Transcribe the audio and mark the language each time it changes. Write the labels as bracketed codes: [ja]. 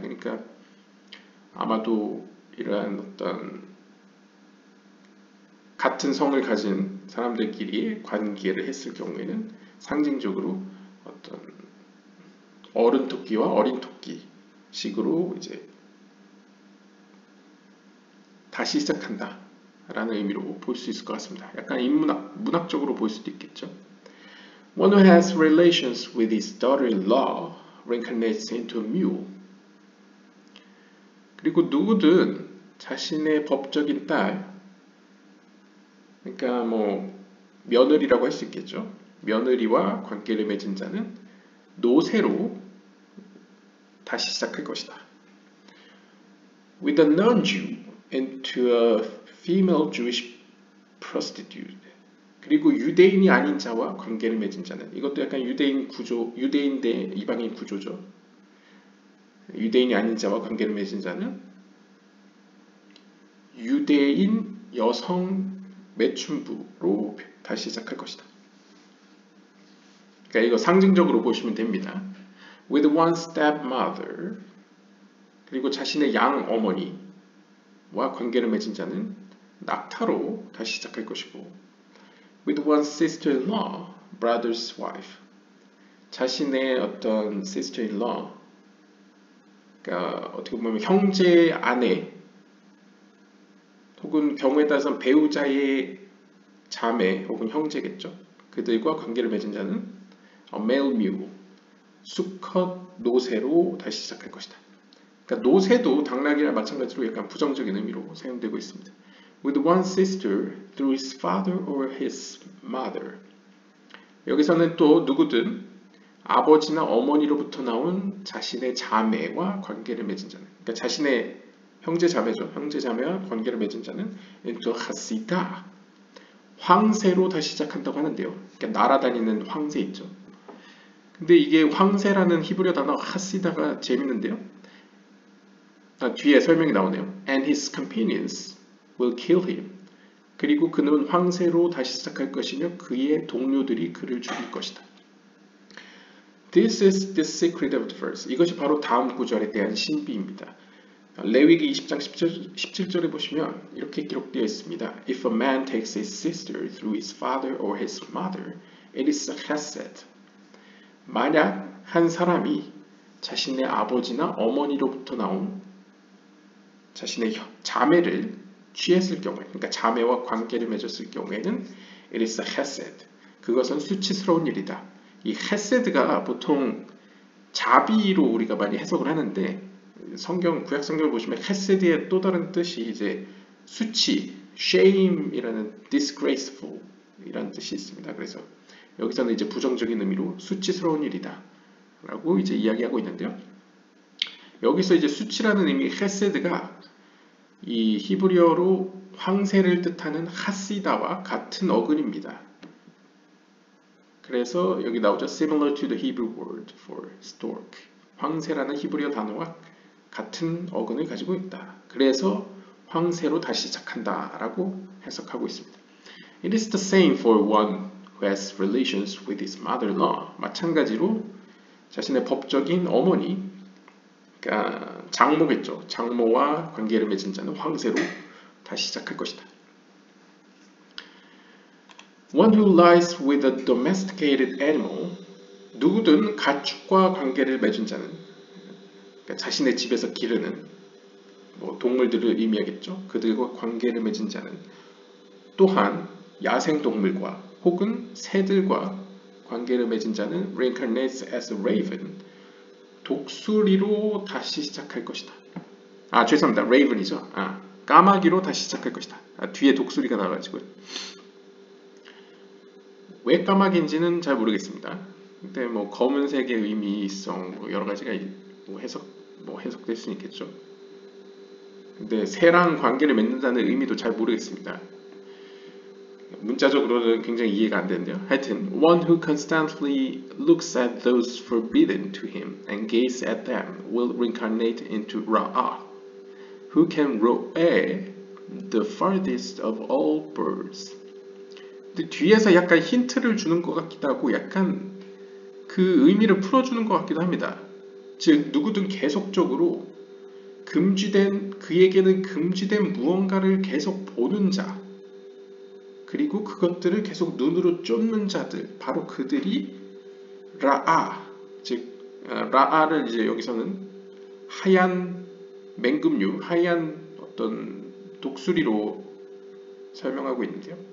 [ko] 그러니까 아마도 이러한 어떤 같은 성을 가진 사람들끼리 관계를 했을 경우에는 상징적으로 어떤 어른 토끼와 어린 토끼 식으로 이제 다시 시작한다 라는 의미로 볼 수 있을 것 같습니다. 약간 문학적으로 볼 수도 있겠죠. [en] One who has relations with his daughter-in-law reincarnates into a mule. [ko] 그리고 누구든 자신의 법적인 딸, 그러니까 며느리라고 할 수 있겠죠. 며느리와 관계를 맺은 자는 노새로 다시 시작할 것이다. [en] With a non-Jew into a female Jewish prostitute. [ko] 그리고 유대인이 아닌 자와 관계를 맺은 자는, 이것도 약간 유대인 대 이방인 구조죠. 유대인이 아닌 자와 관계를 맺은 자는 유대인 여성 매춘부로 다시 시작할 것이다. 그러니까 이거 상징적으로 보시면 됩니다. [en] With one stepmother, [ko] 그리고 자신의 양 어머니와 관계를 맺은 자는 낙타로 다시 시작할 것이고, [en] with one sister-in-law, brother's wife, [ko] 자신의 어떤 sister-in-law, 그러니까 어떻게 보면 형제 아내 혹은 경우에 따라서는 배우자의 자매 혹은 형제겠죠. 그들과 관계를 맺은 자는 [en] male mule, [ko] 수컷 노새로 다시 시작할 것이다. 그러니까 노새도 당나귀랑 마찬가지로 약간 부정적인 의미로 사용되고 있습니다. [en] With one sister through his father or his mother. [ko] 여기서는 또 누구든 아버지나 어머니로부터 나온 자신의 자매와 관계를 맺은 자는, 그러니까 자신의 형제 자매죠. 형제 자매와 관계를 맺은 자는 into 하시다, 황새로 다시 시작한다고 하는데요. 그러니까 날아다니는 황새 있죠. 근데 이게 황새라는 히브리어 단어 하시다가 재밌는데요. 뒤에 설명이 나오네요. [en] And his companions will kill him. [ko] 그리고 그는 황새로 다시 시작할 것이며 그의 동료들이 그를 죽일 것이다. [en] This is the secret of the verse. [ko] 이것이 바로 다음 구절에 대한 신비입니다. 레위기 20장 17절에 보시면 이렇게 기록되어 있습니다. [en] If a man takes his sister through his father or his mother, it is a chesed. [ko] 만약 한 사람이 자신의 아버지나 어머니로부터 나온 자신의 자매를 취했을 경우에, 그러니까 자매와 관계를 맺었을 경우에는 [en] It is a chesed. [ko] 그것은 수치스러운 일이다. 이 chesed가 보통 자비로 우리가 많이 해석을 하는데 구약 성경을 보시면 chesed의 또 다른 뜻이 이제 수치, shame이라는 disgraceful 이라는 뜻이 있습니다. 그래서 여기서는 이제 부정적인 의미로 수치스러운 일이다 라고 이제 이야기하고 있는데요. 여기서 이제 수치라는 의미 chesed가 이 히브리어로 황새를 뜻하는 하시다와 같은 어근입니다. 그래서 여기 나오죠. [en] Similar to the Hebrew word for stork. [ko] 황새라는 히브리어 단어와 같은 어근을 가지고 있다. 그래서 황새로 다시 시작한다 라고 해석하고 있습니다. [en] It is the same for one who has relations with his mother-in-law. [ko] 마찬가지로 자신의 법적인 어머니, 그러니까 장모겠죠. 장모와 관계를 맺은 자는 황새로 다시 시작할 것이다. [en] One who lies with a domesticated animal, [ko] 누구든 가축과 관계를 맺은 자는, 그러니까 자신의 집에서 기르는 동물들을 의미하겠죠. 그들과 관계를 맺은 자는 또한 야생동물과 혹은 새들과 관계를 맺은 자는 [en] reincarnates as a raven, [ko] 독수리로 다시 시작할 것이다. 죄송합니다. raven이죠. 까마귀로 다시 시작할 것이다. 뒤에 독수리가 나와가지고 왜 까마귀인지는 잘 모르겠습니다. 근데 검은색의 의미성 여러 가지가 해석될 수 있겠죠. 근데 새랑 관계를 맺는다는 의미도 잘 모르겠습니다. 문자적으로는 굉장히 이해가 안 되는데요. 하여튼 [en] one who constantly looks at those forbidden to him and gaze at them will reincarnate into Ra'ah, who can roe the farthest of all birds. [ko] 근데 뒤에서 약간 힌트를 주는 것 같기도 하고 약간 그 의미를 풀어주는 것 같기도 합니다. 즉 누구든 계속적으로 그에게는 금지된 무언가를 계속 보는 자, 그리고 그것들을 계속 눈으로 쫓는 자들, 바로 그들이 라아, 즉 라아를 이제 여기서는 하얀 맹금류, 하얀 어떤 독수리로 설명하고 있는데요.